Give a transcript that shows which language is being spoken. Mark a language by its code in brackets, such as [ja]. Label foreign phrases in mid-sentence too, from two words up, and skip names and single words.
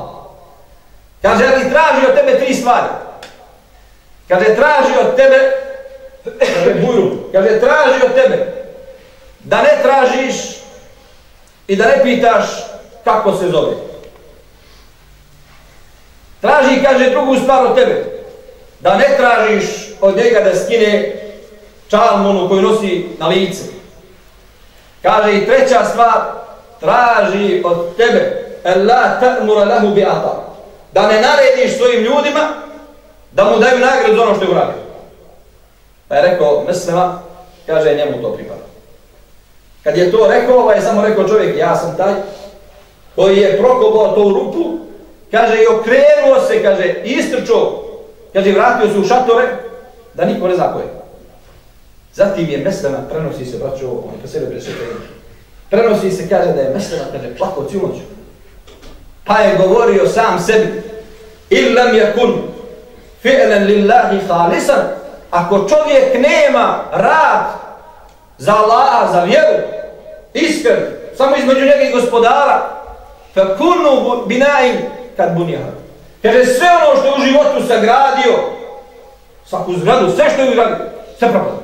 [bs] Kaže, ali traži od tebe 3 stvari. Kaže, traži od tebe, kaže, bujru, kaže, traži od tebe da ne tražiš i da ne pitaš kako se zove. Traži, kaže, drugu stvar od tebe, da ne tražiš od njega da skine čalmunu koju nosi na lice. Kaže, i treća stvar, traži od tebe [ar] لا تأمر له بعطاء, [bs] da ne narediš svojim ljudima da mu daju nagradu za ono što je uradio. Pa je rekao Meslema, kaže, njemu to pripada. Kad je to rekao, je samo rekao čovjek, ja sam taj koji je prokopao to u rupu, kaže, i okrenuo se, kaže, istrčao, kaže, vratio se u šatore, da niko ne zna ko je. Zatim je Meslema, prenosi se, braćo, on je po sebe presvetljenje, prenosi se, kaže, da je Meslema, kaže, plakao cijelu noć. Pa je govorio sam sebi, [ar] إن لم يكن فعلا لله خالصا, [bs] ako čovjek nema rad za Allaha, za vjeru, iskren, samo između njega i gospodara, [ar] فكل بناء قد بناه. [bs] Kaže, sve ono što je u životu sagradio, svaku zgradu, sve što je ugradio, sve propada.